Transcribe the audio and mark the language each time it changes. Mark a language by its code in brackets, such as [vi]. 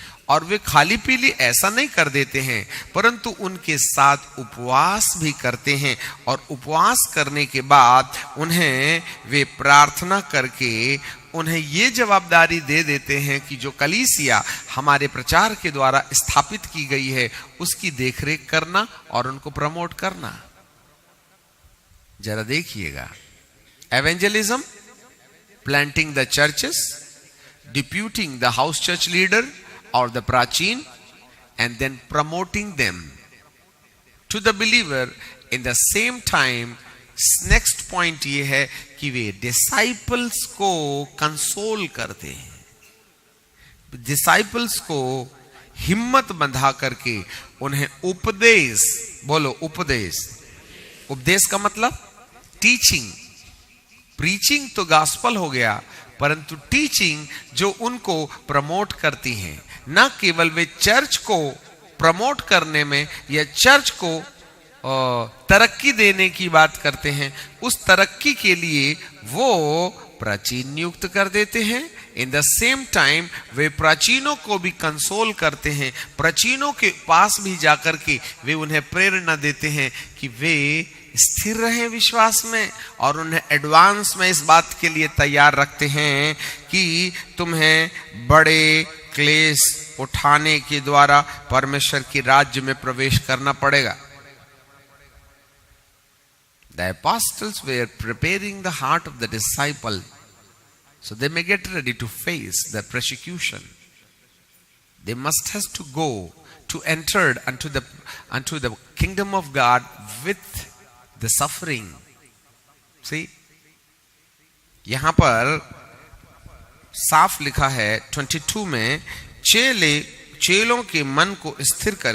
[hi] और वे खाली पीली ऐसा नहीं कर देते हैं, परंतु उनके साथ उपवास भी करते हैं, और उपवास करने के बाद उन्हें वे प्रार्थना करके उन्हें ये जवाबदारी दे देते हैं कि जो कलीसिया हमारे प्रचार के द्वारा स्थापित की गई है उसकी देखरेख करना और उनको प्रमोट करना। जरा देखिएगा, [en] Evangelism, planting the churches, deputing the house church leader or the prachin, and then promoting them to the believer in the same time. next point [hi] ये है कि वे disciples को कंसोल करते हैं। डिसाइपल्स को हिम्मत बंधा करके उन्हें उपदेश, बोलो उपदेश, उपदेश का मतलब टीचिंग, प्रीचिंग तो गॉस्पेल हो गया, परंतु टीचिंग जो उनको प्रमोट करती हैं। न केवल वे चर्च को प्रमोट करने में या चर्च को तरक्की देने की बात करते हैं, उस तरक्की के लिए वो प्राचीन नियुक्त कर देते हैं। [en] in the same time [hi] वे प्राचीनों को भी कंसोल करते हैं, प्राचीनों के पास भी जाकर के वे उन्हें प्रेरणा देते हैं कि वे स्थिर रहें विश्वास में, और उन्हें एडवांस में इस बात के लिए तैयार रखते हैं कि तुम्हें बड़े क्लेश उठाने के द्वारा परमेश्वर के राज्य में प्रवेश करना पड़ेगा। [en] The apostles were preparing the heart of the disciple so they may get ready to face the persecution. They must have to go to enter unto the kingdom of God with the suffering. See, [hi] यहां पर साफ लिखा है 22 में, चेलों के मन को स्थिर